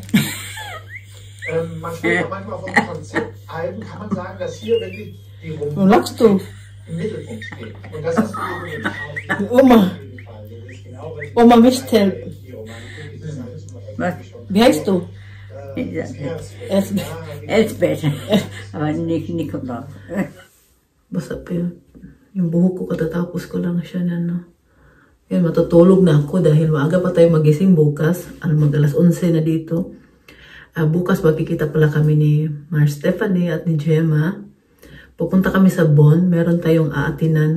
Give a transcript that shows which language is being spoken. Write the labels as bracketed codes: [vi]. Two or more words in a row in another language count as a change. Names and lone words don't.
[de] Man spricht ja manchmal von Konzeptalben, kann man sagen, dass hier wirklich die Romantik im Mittelpunkt steht. Und das hast du Oma. Oma Michtel. Wie heißt du? Elsbeth. Aber nicht Nikolaus. [tl] Basta pa yun. Yung buhok ko katatapos ko lang siya na no. Yan, matutulog na ako dahil maaga pa tayo magising bukas. Mag alas 11 na dito. bukas magkikita pala kami ni Mar Stephanie at ni Gemma. Pupunta kami sa Bonn. Meron tayong aatinan.